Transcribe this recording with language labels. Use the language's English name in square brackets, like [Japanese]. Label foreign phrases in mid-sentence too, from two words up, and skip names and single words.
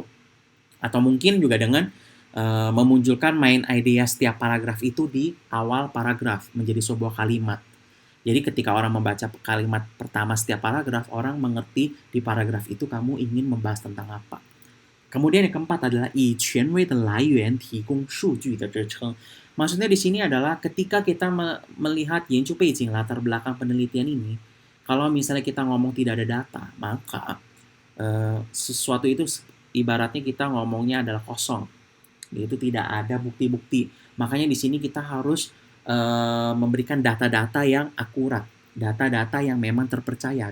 [Indonesian] Atau mungkin juga dengan memunculkan [English] main idea [Indonesian] setiap paragraf itu di awal paragraf menjadi sebuah kalimat. Jadi ketika orang membaca kalimat pertama setiap paragraf, orang mengerti di paragraf itu kamu ingin membahas tentang apa. Kemudian yang keempat adalah [Chinese] 以权威的来源提供数据的支撑. [Indonesian] Maksudnya di sini adalah ketika kita melihat Yenju Beijing, latar belakang penelitian ini, kalau misalnya kita ngomong tidak ada data, maka sesuatu itu ibaratnya kita ngomongnya adalah kosong, yaitu tidak ada bukti-bukti. Makanya di sini kita harus memberikan data-data yang akurat, data-data yang memang terpercaya.